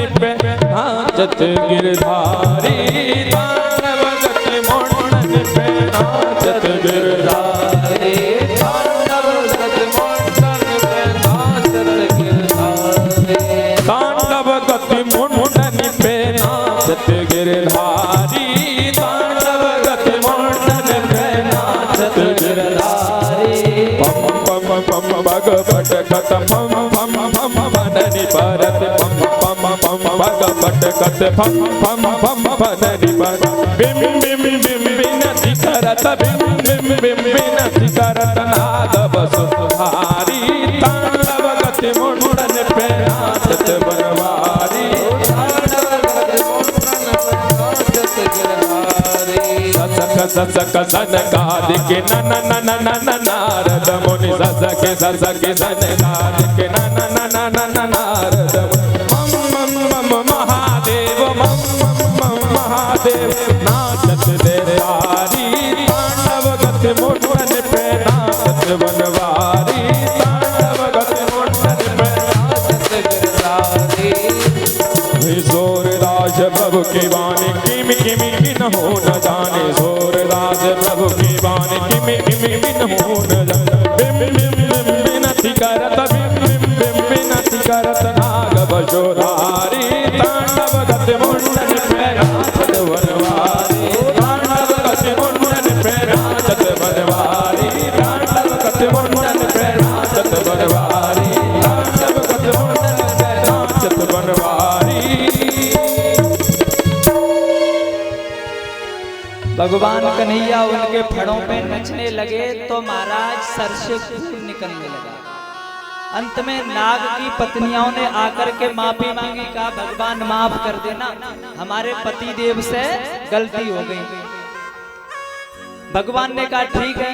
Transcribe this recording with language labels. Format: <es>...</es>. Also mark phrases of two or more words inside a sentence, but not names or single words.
<bra>पे नाचत गिरधारी, तांडव गति मुंडनी पे नाचत गिरधारी, तांडव गति मुंडनी पे नाचत गिरधारी, तांडव गति मुंडनी पे नाचत गिरधारी, तांडव गति मुंडनी पे नाचत गिरधारी। पम पम पम भग भट खत पम पम पम बननि परत पम पम पम भग भट खत पम पम पम बननि पर बिम बिम बिम बिनति करत बिम बिम बिम बिनति करत नाद वसुधारी, तांडव गति मुंडन पे नाचत बनवारी, तांडव गति मुंडन पे नाचत गिरधारी। ससक ससक सनकादिक नन नन नन नारद मुनि, ससक सनकादिक नन नन नन नारद मम मम मम महादेव मम मम मम महादेव नाचत देवारी, तांडव गति मुंडन पे नाचत बनवारी, तांडव गति मुंडन पे नाचत गिरधारी। सूरदास प्रभु की वाणी किमि किमि किन हो न जाने, सूरदास प्रभु की वाणी किमि किमि किन हो न जाने। बिम बिम बिम बिनति करत बिम बिम बिम बिनति करत नाग वशोधारी, तांडव गति मुंडन पे नाचत बनवारी, तांडव गति मुंडन पे नाचत बनवारी, तांडव गति मुंडन पे नाचत बनवारी, तांडव गति मुंडन पे नाचत बनवारी।</bra> <hi>भगवान कन्हैया उनके फड़ों पे नचने लगे तो महाराज सर से खून निकलने लगा। अंत में नाग की पत्नियों ने आकर के माफी मांगी, कहा भगवान माफ कर देना, हमारे पति देव से गलती हो गई। भगवान ने कहा ठीक है।</hi>